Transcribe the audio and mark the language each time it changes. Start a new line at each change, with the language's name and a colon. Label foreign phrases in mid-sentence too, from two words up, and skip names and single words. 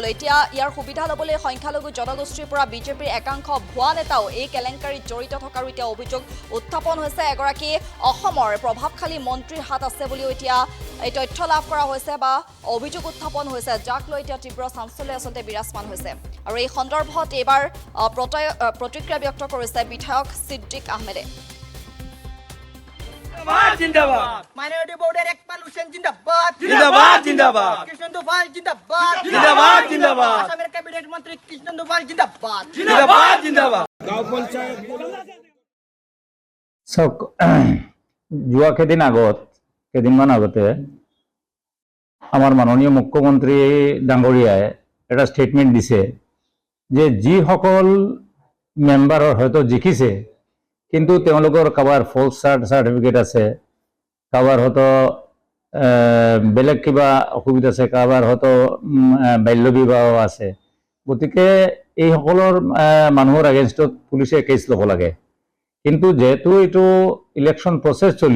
Assamese: ল'বলৈ সংখ্যালঘু জনগোষ্ঠীৰ পৰা বিজেপিৰ একাংশ ভুৱা নেতাও এই কেলেংকাৰীত জড়িত থকাৰ এতিয়া অভিযোগ উত্থাপন হৈছে এগৰাকী অসমৰ প্ৰভাৱশালী মন্ত্ৰীৰ হাত আছে বুলিও এতিয়া এই তথ্য লাভ কৰা হৈছে বা অভিযোগ উত্থাপন হৈছে যাক লৈ এতিয়া তীব্ৰ চাঞ্চল্য আচলতে বিৰাজমান হৈছে আৰু এই সন্দৰ্ভত এইবাৰ প্ৰতিক্ৰিয়া ব্যক্ত কৰিছে বিধায়ক সিদ্দিক আহমেদে
Hindi: जिंदाबाद
English: minority board
Hindi: इकबाल हुसैन जिंदाबाद जिंदाबाद जिंदाबाद कृष्ण दुफाल जिंदाबाद जिंदाबाद जिंदाबाद असम कैबिनेट मंत्री कृष्ण दुफाल जिंदाबाद जिंदाबाद जिंदाबाद गांव पंचायत
Assamese: সক যোৱা কেইদিনমান আগতে আমাৰ মাননীয় মুখ্যমন্ত্ৰী ডাঙৰীয়াই এটা ষ্টেটমেণ্ট দিছে যে যিসকল মেম্বাৰৰ হয়তো জিকিছে কিন্তু তেওঁলোকৰ কাৰোবাৰ
English: false certificate
Assamese: আছে কাৰোবাৰ হয়তো বেলেগ কিবা অসুবিধা আছে কাৰোবাৰ হয়তো বাল্য বিবাহ আছে গতিকে এইসকলৰ মানুহৰ এগেইনষ্টত পুলিচে কেছ ল'ব লাগে কিন্তু যেহেতু এইটো
English: election process
Assamese: চলি